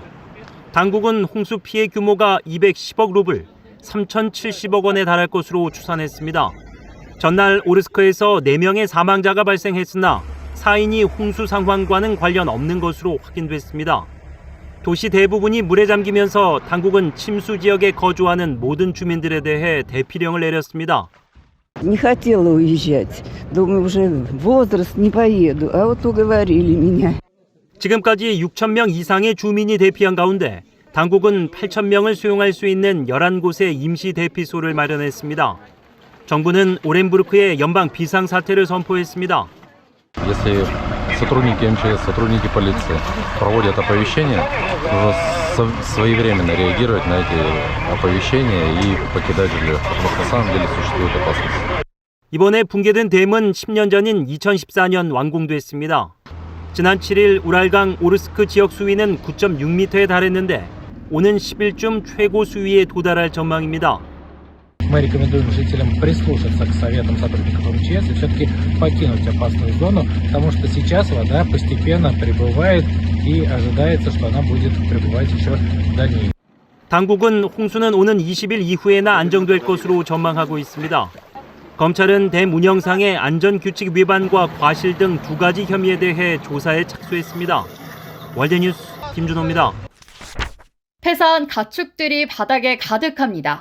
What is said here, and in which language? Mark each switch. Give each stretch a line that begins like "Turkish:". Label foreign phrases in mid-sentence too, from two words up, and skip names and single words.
Korean: 당국은 홍수 피해 규모가 210억 루블, 3,070억 원에 달할 것으로 추산했습니다. 전날 오르스크에서 4명의 사망자가 발생했으나 사인이 홍수 상황과는 관련 없는 것으로 확인됐습니다. 도시 대부분이 물에 잠기면서 당국은 침수 지역에 거주하는 모든 주민들에 대해 대피령을 내렸습니다.
Russian: Не хотела уезжать. Думаю, уже возраст не поеду. А вот уговорили меня.
Korean: 지금까지 6,000명 이상의 주민이 대피한 가운데 당국은 8,000명을 수용할 수 있는 11곳의 임시 대피소를 마련했습니다. 정부는 오렌부르크에 연방 비상사태를 선포했습니다.
Russian: Если сотрудники МЧС, сотрудники полиции проводят оповещения, нужно своевременно реагировать на эти оповещения и покидать жилье, потому что на самом деле существует опасность.
Korean: 이번에 붕괴된 댐은 10년 전인 2014년 완공됐습니다. 지난 7일 우랄강 오르스크 지역 수위는 9.6m에 달했는데 오는 10일쯤 최고 수위에 도달할 전망입니다.
Russian: Мы рекомендуем жителям прислушаться к советам сотрудников МЧС и все-таки покинуть опасную зону, потому что сейчас вода постепенно прибывает и ожидается, что она будет прибывать еще дальнее.
Korean: 당국은 홍수는 오는 20일 이후에나 안정될 것으로 전망하고 있습니다. 검찰은 댐 운영상의 안전규칙 위반과 과실 등 2가지 혐의에 대해 조사에 착수했습니다. 월드뉴스 김준호입니다. 폐사한 가축들이 바닥에 가득합니다.